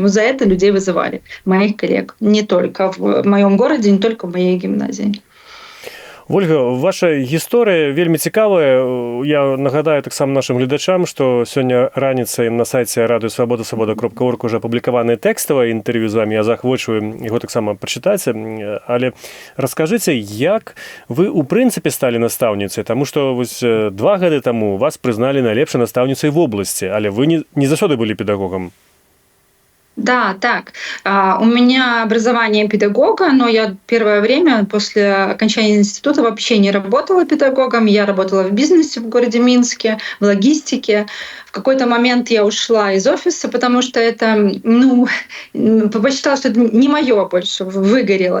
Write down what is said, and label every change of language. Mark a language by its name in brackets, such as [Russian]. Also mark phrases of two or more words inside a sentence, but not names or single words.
[Russian] Вот за это людей вызывали, моих коллег. Не только в моем городе, не только в моей гимназии. [Belarusian] Ольга, ваша гісторыя вельмі цікавая. Я нагадаю таксама нашим гледачам, што сёння раніцай на сайце радыёсвабода.орг уже апублікаванае тэкставае інтэрв'ю з вамі. Я захвочваю яго таксама прачытаць. Але раскажыце, як вы ў прынцыпе сталі настаўніцай, таму што вось 2 гады таму вас прызналі найлепшай настаўніцай вобласці, але вы не заўсёды былі педагогам. [Russian] Да, так. У меня образование педагога, но я первое время после окончания института вообще не работала педагогом. Я работала в бизнесе в городе Минске, в логистике. В какой-то момент я ушла из офиса, потому что это, посчитала, что это не мое больше, выгорело.